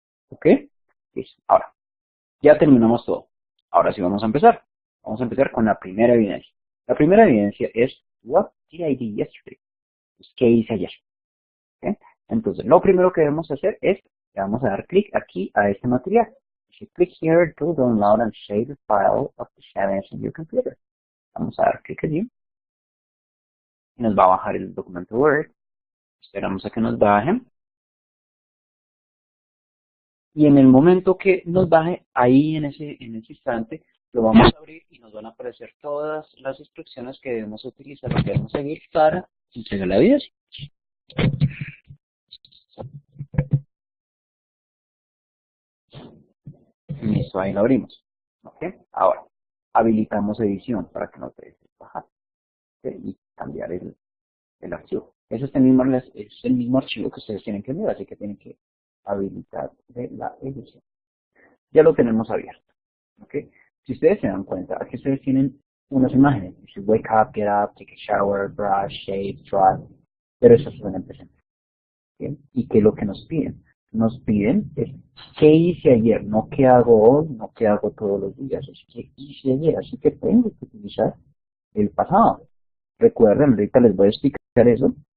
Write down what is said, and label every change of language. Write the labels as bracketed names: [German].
[Spanish] ¿Ok? Listo. Ahora, ya terminamos todo. Ahora sí vamos a empezar. Vamos a empezar con la primera evidencia. La primera evidencia es [English] What did I do yesterday? [Spanish] Pues, ¿qué hice ayer? ¿Ok? Entonces, lo primero que debemos hacer es, le vamos a dar clic aquí a este material. Dice, [English] click here to download and save the file of the evidence in your computer. [Spanish] Vamos a dar clic allí. Y nos va a bajar el documento Word. Esperamos a que nos baje. Y en el momento que nos baje, ahí en ese instante, lo vamos a abrir y nos van a aparecer todas las instrucciones que debemos utilizar, que debemos seguir para entregar la evidencia. Listo, ahí lo abrimos. ¿Ok? Ahora, habilitamos edición para que nos deje bajar. ¿Ok? Y cambiar el archivo. Eso es el mismo archivo que ustedes tienen que enviar, así que tienen que habilitar de la edición. Ya lo tenemos abierto. ¿Ok? Si ustedes se dan cuenta, aquí ustedes tienen unas imágenes. Dice [English] wake up, get up, take a shower, brush, shave, dry. [Spanish] Pero eso suena en presente. ¿Bien? ¿Y qué es lo que nos piden? Nos piden es qué hice ayer, no qué hago hoy, no qué hago todos los días, es qué hice ayer. Así que tengo que utilizar el pasado. Recuerden, ahorita les voy a explicar eso,